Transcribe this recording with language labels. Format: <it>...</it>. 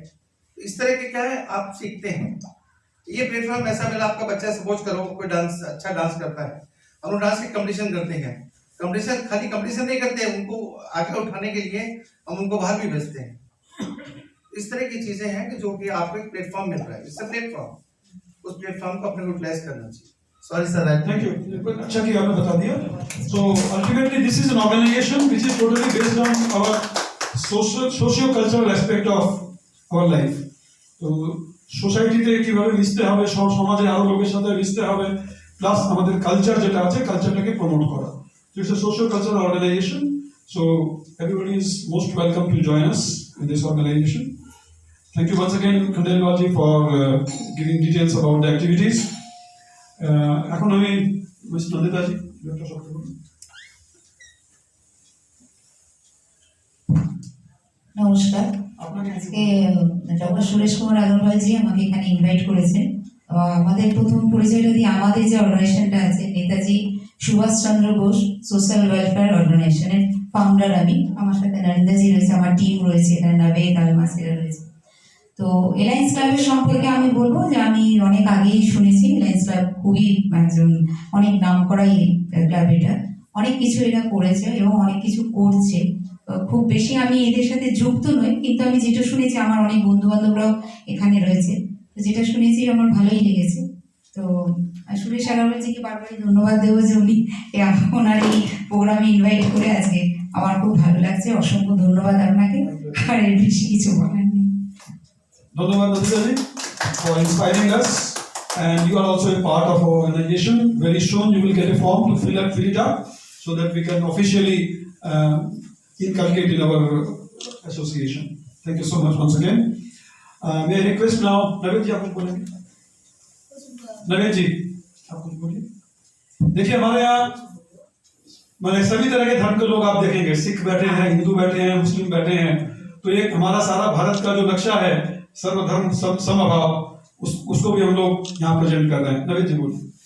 <hi>तो इस तरह के क्या है, आप सीखते हैं। ये प्लेटफॉर्म ऐसा मिला, आपका बच्चा सपोज करो कोई डांस अच्छा डांस करता है, हम लोग डांस के कंपटीशन करते हैं। कंपटीशन खाली कंपटीशन नहीं करते, उनको आगे उठाने के लिए हम उनको बाहर भी भेजते हैं। इस तरह की चीजें हैं कि जो कि आपको एक प्लेटफॉर्म मिल रहा है, इससे प्लेटफॉर्म, उस प्लेटफॉर्म को अपने यूटिलाइज करना चाहिए।</hi> <en>Sorry sir, Thank you.</en> <hi>अच्छा किया आपने बता दिया.</hi> <en>So ultimately this is an organization which is totally based on our socio-cultural aspect of our life.</en> <bn>তো সোসাইটিতে কিভাবে মিশতে হবে, সমাজে আরো লোকের সাথে মিশতে হবে, প্লাস আমাদের কালচার যেটা আছে কালচারটাকে প্রমোট করা।</bn> <en>It's a socio-cultural organization. So everybody is most welcome to join us in this organization. Thank you once again, Khandelwalji, for giving details about the activities.</en> <bn>এখন আমি মিস্টার নন্দিতাজি একটা শব্দ বলুন। নমস্কার, আপনাকে আজকে ডক্টর সুরেশ কুমার আগরওয়ালজি আমাকে এখানে ইনভাইট করেছেন। আমাদের প্রথম পরিচয়টা দিয়ে, আমাদের যে অর্গানাইজেশনটা আছে নেতাজি সুভাষচন্দ্র বোস সোশ্যাল ওয়েলফেয়ার অর্গানাইজেশনের ফাউন্ডার আমি। আমার সাথে নরেন্দ্রজি রয়েছে, আমার টিম রয়েছে, এখানে নাবেদ আলমাসিরা রয়েছে। তো এলায়েন্স ক্লাবের সম্পর্কে আমি বলবো যে আমি অনেক আগেই শুনেছি এলায়েন্স ক্লাব খুবই একজন অনেক নাম করা ক্লাব, এটা অনেক কিছু এরা করেছে এবং অনেক কিছু করছে। খুব বেশি আমি এদের সাথে যুক্ত নই, কিন্তু আমি যেটা শুনেছি, আমার অনেক বন্ধু বান্ধবরাও এখানে রয়েছে, তো যেটা শুনেছি আমার ভালোই লেগেছে। তো সুরেশ আগরওয়ালজিকে বারবারই ধন্যবাদ দেবো যে উনি ওনার এই প্রোগ্রামে ইনভাইট করে আজকে, আমার খুব ভালো লাগছে। অসংখ্য ধন্যবাদ আপনাকে, আর এর বেশি কিছু বলার নেই। ধন্যবাদ নন্দিতাজি</bn> <en>for inspiring us, and you are also a part of our organization. Very soon you will get a form to fill it up so that we can officially inculcate in our association. Thank you so much once again. May I request now, Naveed ji,</en> <hi>आप कुछ बोलेंगे? नवेद जी, आप कुछ बोलिए। देखिए हमारे यहाँ मैंने सभी तरह के धर्म के लोग आप देखेंगे, सिख बैठे हैं, हिंदू बैठे हैं, मुस्लिम बैठे हैं। तो एक हमारा सारा भारत का जो नक्शा है, सर्वधर्म समभाव, उसको भी हम लोग यहाँ प्रेजेंट कर रहे हैं। नवेद जी बोलिए।</hi>